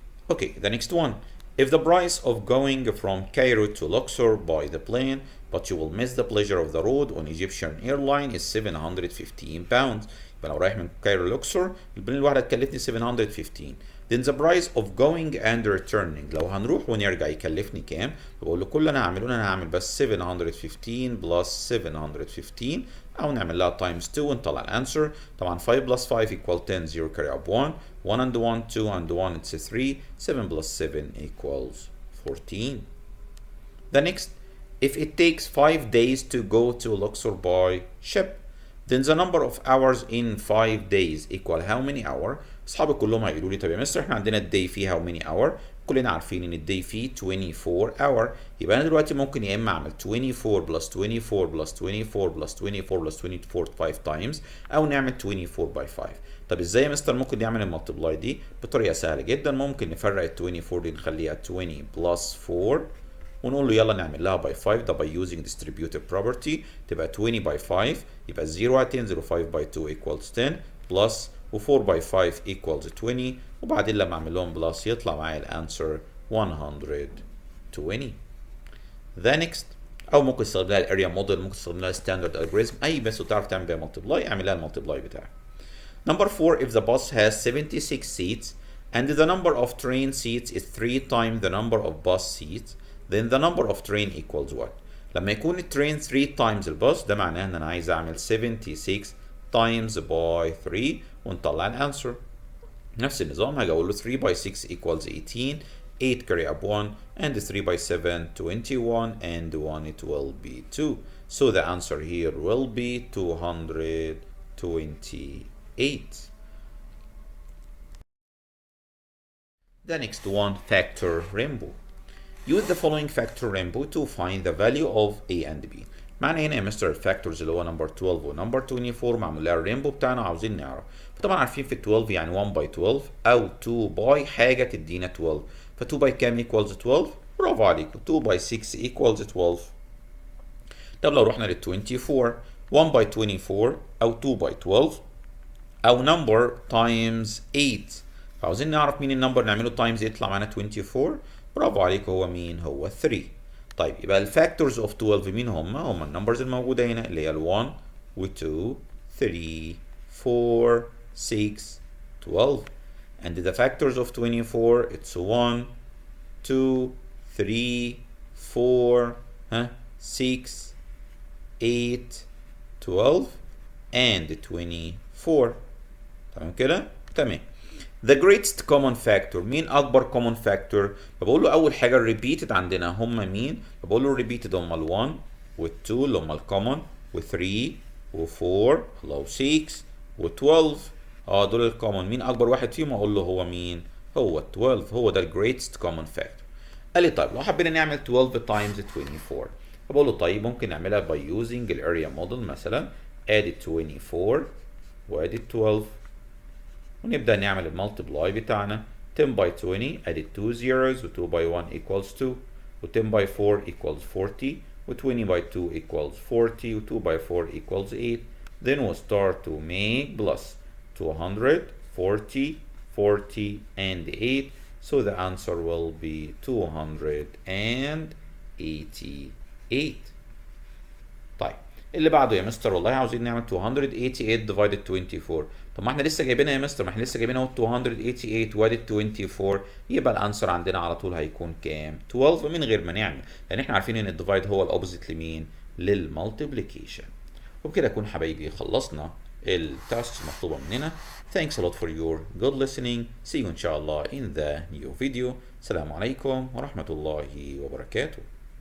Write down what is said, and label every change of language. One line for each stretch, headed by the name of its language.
English: Okay, the next one. If the price of going from Cairo to Luxor by the plane, but you will miss the pleasure of the road on Egyptian airline is 715 pounds.
Arabic: يبقى لو رايح من كايرو لوكسور البلين الواحدة هتكلفني 715.
English: Then the price of going and returning،
Arabic: لو هنروح ونرجع يكلفني كام؟ بقول له كل اللي انا هعمله انا هعمل بس 715 plus 715 او نعمل لها times 2 ونطلع الانسر. طبعا
English: 5 plus 5 equal 10، 0 carry up 1، 1 and 1 2 and 1 it's 3، 7 plus 7 equals 14. The next, if it takes 5 days to go to Luxor by ship, then the number of hours in 5 days equal how many hour؟
Arabic: اصحابي كلهم هيقولوا لي طب يا مستر احنا عندنا الداي فيه
English: how many hour؟
Arabic: كلنا عارفين ان الداي فيه
English: 24 hour.
Arabic: يبقى انا دلوقتي ممكن يا اما اعمل 24 plus 24 plus 24 plus 24 plus 24 5 times او نعمل 24 by 5. طب ازاي يا مستر ممكن نعمل المالتبلاي دي؟ بطريقه سهله جدا. ممكن نفرق ال 24 دي نخليها 20 plus 4 ونقول له يلا نعمل لها باي 5. ده باي
English: using distributive property
Arabic: تبقى 20 باي 5 يبقى 0 هتنزل 5 باي 2 equals 10 بلس و4 باي 5 equals 20 وبعدين لما اعمل لهم بلس يطلع معايا الانسر 120. The next، او ممكن تستخدم لها الاريا موديل، ممكن تستخدم لها ستاندرد الجوريزم، اي بس تعرف تعمل بيها مالتبلاي اعمل لها المالتبلاي بتاعك.
English: Number 4، if the bus has 76 seats and the number of train seats is 3 times the number of bus seats, then the number of train equals what؟
Arabic: لما يكون الترين 3 times الباص ده معناه ان انا عايز اعمل 76 times by 3 ونطلع الانسر. نفس النظام هاجي اقول له
English: 3 by 6 equals 18، 8 carry up 1 and 3 by 7 21 and 1 it will be 2. So the answer here will be 228. The next one, factor rainbow. Use the following factor rainbow to find the value of A and B.
Arabic: معنى هنا يا مستر الفاكتورز اللي هو نمبر 12 ونمبر 24 معمول لها الرينبو بتاعنا عاوزين نعرف. فطبعا عارفين في 12 يعني 1 باي 12 او 2 باي حاجه تدينا 12. ف 2 باي كام equals 12؟ برافو عليكم، 2 باي 6 equals 12. طب لو رحنا لل 24، 1 باي 24 او 2 باي 12 او نمبر تايمز 8. فعاوزين نعرف مين النمبر نعمله تايمز يطلع معانا 24. برافو عليكم، هو مين؟ هو 3. طيب يبقى الفاكتورز اوف 12 مين هم؟ هم النمبرز الموجوده هنا اللي هي ال 1 و 2 3 4 6 12.
English: and the factors of 24 it's 1 2 3 4 6 8 12 and 24.
Arabic: تمام كده؟ تمام.
English: The greatest common factor،
Arabic: مين أكبر common factor؟ فبقول له أول حاجة الريبيتد عندنا هم مين؟ فبقول له الريبيتد هم ال 1 وال 2 اللي هم الكومن وال 3 و 4 و 6 و 12. دول الكومن. مين أكبر واحد فيهم؟ أقول له هو مين؟ هو 12. هو ده ال greatest common factor. قال لي طيب لو حبينا نعمل 12 times 24 فبقول له طيب ممكن نعملها
English: by using
Arabic: ال area model مثلا. ادي 24 وادي 12 ونبدأ نعمل المالتبلاي بتاعنا.
English: 10 by 20 added 2 zeros و 2 by 1 equals 2 و 10 by 4 equals 40 و 20 by 2 equals 40 و 2 by 4 equals 8. Then we'll start to make plus 200, 40, 40 and 8. So the answer will be 288.
Arabic: طيب اللي بعده يا مستر والله عاوزين نعمل 288 divided 24. طب ما احنا لسه جايبينها يا مستر، ما احنا لسه جايبينها اهو 288 divided 24، يبقى الانسر عندنا على طول هيكون كام؟ 12 من غير ما نعمل، لان احنا عارفين ان الديفايد هو الاوبوزيت لمين؟ للمالتيبليكيشن. وبكده نكون حبايبي خلصنا التاسك المطلوبه مننا.
English: Thanks a lot for your good listening. See you
Arabic: إن شاء الله
English: in the new video.
Arabic: السلام عليكم ورحمة الله وبركاته.